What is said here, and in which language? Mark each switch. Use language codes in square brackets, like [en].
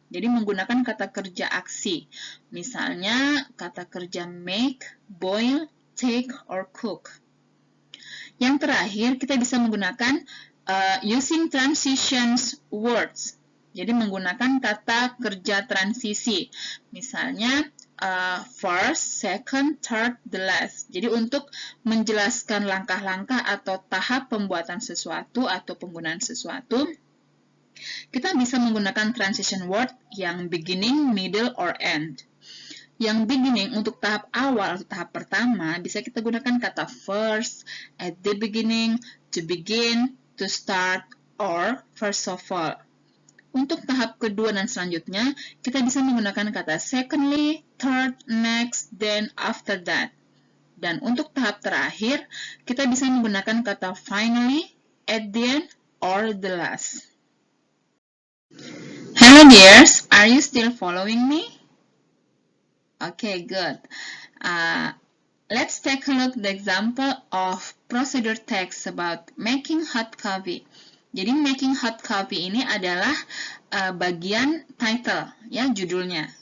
[id] Jadi menggunakan kata kerja aksi. Misalnya kata kerja [en] make, boil, take, or cook. [id] Yang terakhir, kita bisa menggunakan [en] using transitions words. [id] Jadi menggunakan kata kerja transisi. Misalnya [en] first, second, third, the last. [id] Jadi untuk menjelaskan langkah-langkah atau tahap pembuatan sesuatu atau penggunaan sesuatu, kita bisa menggunakan transition word yang [en] beginning, middle, or end. [id] Yang beginning untuk tahap awal atau tahap pertama bisa kita gunakan kata [en] first, at the beginning, to begin, to start, or first of all. [id] Untuk tahap kedua dan selanjutnya, kita bisa menggunakan kata [en] secondly, third, next, then after that. [id] Dan untuk tahap terakhir, kita bisa menggunakan kata [en] finally, at the end, or the last. Hello dears, are you still following me? Okay, good. Let's take a look at the example of procedure text about making hot coffee. [id] Jadi [en] making hot coffee [id] ini adalah bagian title, ya, judulnya.